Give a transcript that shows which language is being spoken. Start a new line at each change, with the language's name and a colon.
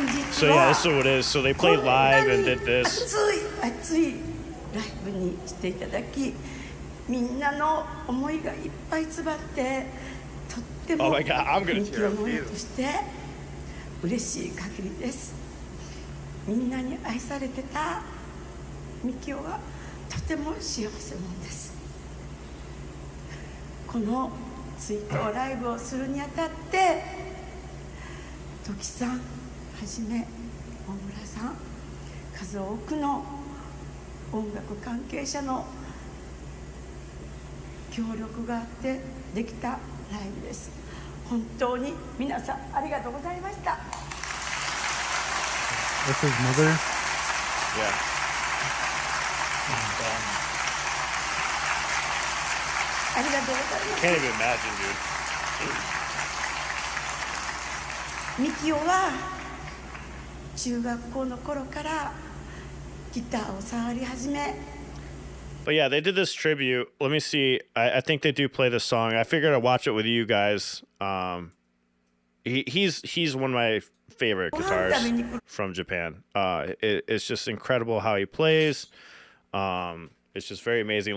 English: So yeah, this is what it is. So they played live and did this. Oh my god, I'm gonna tear up too.
Japanese: 嬉しい限りです。みんなに愛されてたミキオはとても幸せ者です。この追悼ライブをするにあたって、トキさんはじめ大村さん、数多くの音楽関係者の協力があってできたライブです。本当に皆さんありがとうございました。
English: That's his mother? Yeah. Can't even imagine, dude.
Japanese: ミキオは中学校の頃からギターを触り始め。
English: But yeah, they did this tribute. Let me see. I think they do play this song. I figured I'd watch it with you guys. He's one of my favorite guitarists from Japan. It's just incredible how he plays. It's just very amazing.